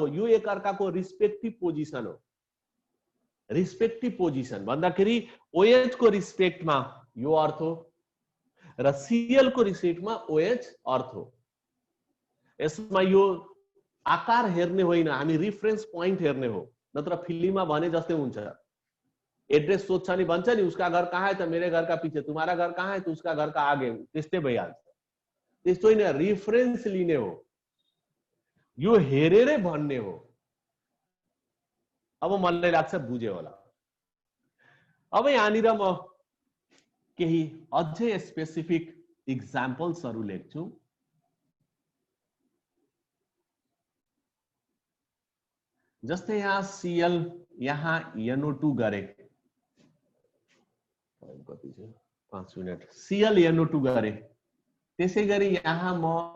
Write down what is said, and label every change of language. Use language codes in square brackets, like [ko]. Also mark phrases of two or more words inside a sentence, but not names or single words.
[ne] यो एकअर्काको [en] respective position [ne] हो [en] respective position [ne] भन्दाखेरि ओएच को रिस्पेक्टमा यो अर्थो र सीएल को रिस्पेक्टमा ओएच अर्थो यसमा यो आकार हेर्ने होइन हामी [en] reference point [ne] हेर्ने हो नत्र फिल्ममा भने जस्तै हुन्छ एड्रेस सोध्छ नि भन्छ नि [hi] उसका घर कहाँ है त मेरे घर का पीछे तुम्हारा घर कहाँ है त उसका घर का आगे [ne] त्यस्तै भइहाल्छ त्यस्तो होइन रिफरेन्स लिने हो यो हेरेरै भन्ने हो अब मलाई लाग्छ बुझ्यो होला अब यहाँनिर म केही अझै स्पेसिफिक इक्जाम्पल्सहरु लेख्छु जस्तै यहाँ सीएल यहाँ NO2 गरे कति छ 5 मिनेट सीएल NO2 गरे त्यसैगरी यहाँ म